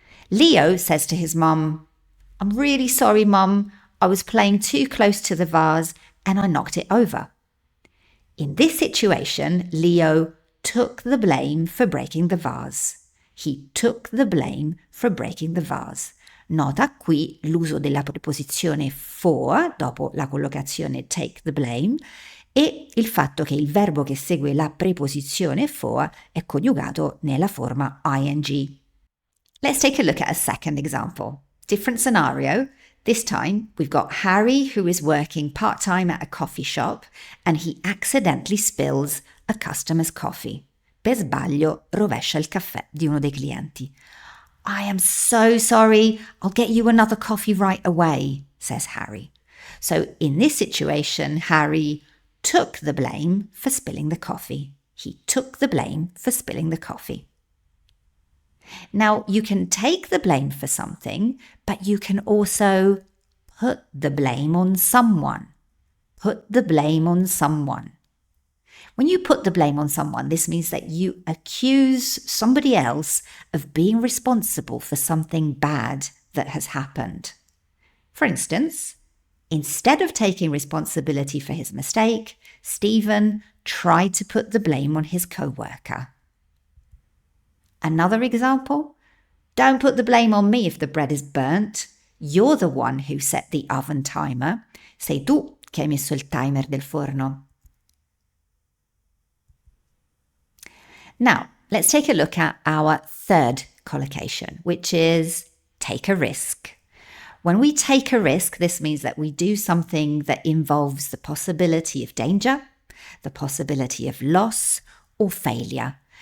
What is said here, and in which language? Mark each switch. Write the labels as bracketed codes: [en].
[en] Leo says to his mum, "I'm really sorry, Mum. I was playing too close to the vase and I knocked it over." In this situation, Leo took the blame for breaking the vase. He took the blame for breaking the vase. [it] Nota qui l'uso della preposizione for dopo la collocazione [en] take the blame [it] e il fatto che il verbo che segue la preposizione for è coniugato nella forma ing. [en] Let's take a look at a second example. Different scenario. This time we've got Harry who is working part-time at a coffee shop and he accidentally spills a customer's coffee. [it] Per sbaglio rovescia il caffè di uno dei clienti. [en] "I am so sorry. I'll get you another coffee right away," says Harry. So in this situation, Harry took the blame for spilling the coffee. He took the blame for spilling the coffee. Now, you can take the blame for something, but you can also put the blame on someone. Put the blame on someone. When you put the blame on someone, this means that you accuse somebody else of being responsible for something bad that has happened. For instance, instead of taking responsibility for his mistake, Stephen tried to put the blame on his co-worker. Another example, don't put the blame on me if the bread is burnt. You're the one who set the oven timer. [it] Sei tu che hai messo il timer del forno. [en] Now, let's take a look at our third collocation, which is take a risk. When we take a risk, this means that we do something that involves the possibility of danger, the possibility of loss or failure.